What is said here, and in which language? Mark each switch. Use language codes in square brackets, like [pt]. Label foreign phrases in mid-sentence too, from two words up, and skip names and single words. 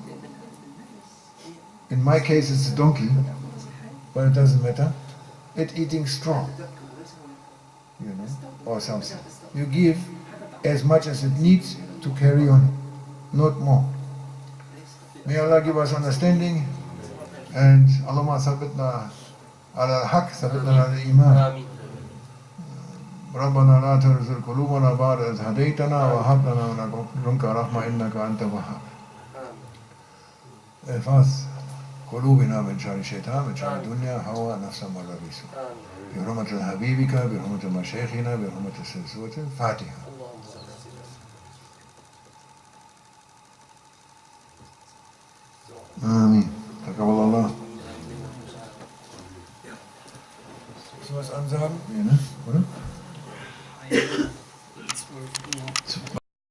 [en] In my case it's a donkey, but it doesn't matter. It's eating straw, or something. You give as much as it needs to carry on, not more. May Allah give us understanding, and [ar] اللهم ثبتنا على الحق، ثبتنا على الإيمان. ربنا لا تزغ قلوبنا بعد إذ هديتنا وهب لنا من لدنك رحمة إنك أنت الوهاب. احفظ قلوبنا من شر الشيطان، من شر الدنيا، هوى، نفس مرة بيسوء. بحرمة حبيبك، بحرمة مشايخنا، بحرمة سورة الفاتحة. Amin. Taqabbalallah. [de] Willst du was ansagen? Nee, ne? Oder?